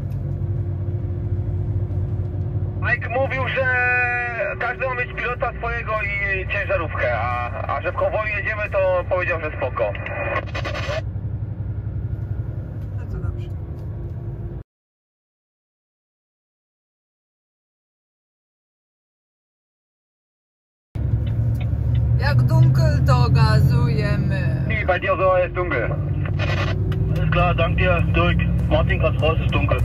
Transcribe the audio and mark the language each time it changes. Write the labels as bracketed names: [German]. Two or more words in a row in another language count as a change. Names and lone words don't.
[Polish] Mike mówił, że każdy ma mieć pilota swojego i ciężarówkę, a że w konwoju jedziemy, to powiedział, że spoko. No to dobrze. Jak dunkel, to gazujemy. [German] I bei dir so ist dunkel. Alles klar, danke dir, Dirk. Martin, kannst raus, ist dunkel.